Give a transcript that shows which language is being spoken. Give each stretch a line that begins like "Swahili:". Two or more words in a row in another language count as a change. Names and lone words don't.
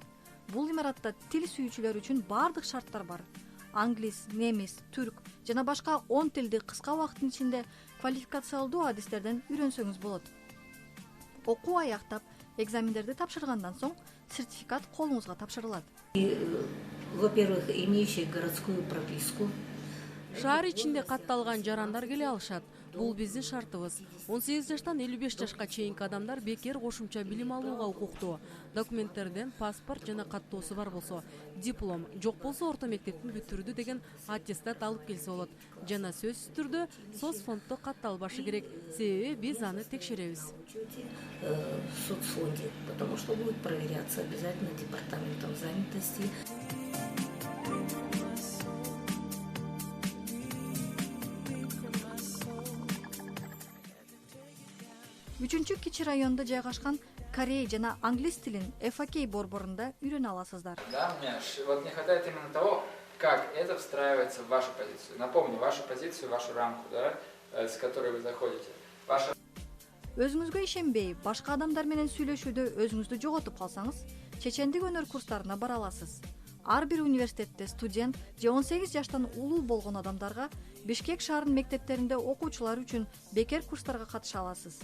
Kyrgyz: Бул имаратта тил сүйүүчүлөр үчүн баардык шарттар бар. Англис, немис, түрк жана башка 10 тилди кыска убакыттын ичинде квалификациялдуу адистерден үйрөнсөңүз болот. Окуу аяктап, экзамендерди тапшыргандан соң сертификат колуңузга тапшырылат.
Russian: Во-первых, имеющие городскую прописку.
Kyrgyz: Шаар ичинде катталган жарандар келе алышат. Бул биздин шартыбыз. 18 жаштан 55 жашка чейинки адамдар бекер кошумча билим алууга укуктуу. Документтерден паспорт жана каттоосу бар болсо, диплом, жок болсо орто мектептин бүтүрдү деген аттестат алып келсе болот. Жана сөзсүз түрдө соцфонддо катталбашы керек, себеби биз аны текшеребиз.
Russian: В соцфонде, потому что будет проверяться обязательно департаментом занятости.
Kyrgyz: Үчүнчү кичи районда жайгашкан корей жана англис тилин FAK борборунда үйрөнө аласыздар.
Russian: Да, мне вот не хватает именно того, как это встраивается в вашу позицию. Напомню, вашу позицию, вашу рамку, да, с которой вы заходите.
Kyrgyz: Өзүңүзгө ишенбей, башка адамдар менен сүйлөшүүдө өзүңүздү жоготуп калсаңыз, чечендик өнөр курстарына бара аласыз. Ар бир университетте студент же 18 жаштан улуу болгон адамдарга Бишкек шаарынын мектептеринде окуучулар үчүн бекер курстарга катыша аласыз.